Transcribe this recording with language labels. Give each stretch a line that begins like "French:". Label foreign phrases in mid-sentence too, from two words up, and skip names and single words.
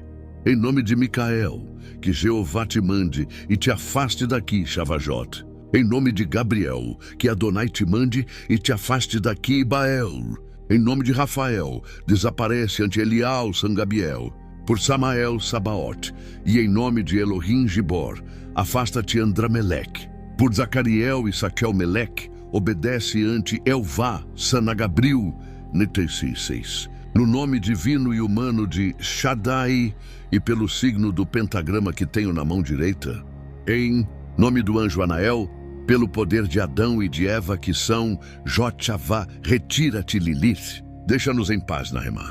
Portuguese: Em nome de Micael, que Jeová te mande e te afaste daqui, Shavajot. Em nome de Gabriel, que Adonai te mande e te afaste daqui, Bael. Em nome de Rafael, desaparece ante Elial Sangabiel, por Samael Sabaote, e em nome de Elohim Gibor, afasta-te Andrameleque. Por Zacariel e Saquel Meleque, obedece ante Elvá Sanagabril, Netesi 6. No nome divino e humano de Shaddai e pelo signo do pentagrama que tenho na mão direita, em nome do anjo Anael, pelo poder de Adão e de Eva que são Jotchavá, retira-te Lilith, deixa-nos em paz, Nahemá.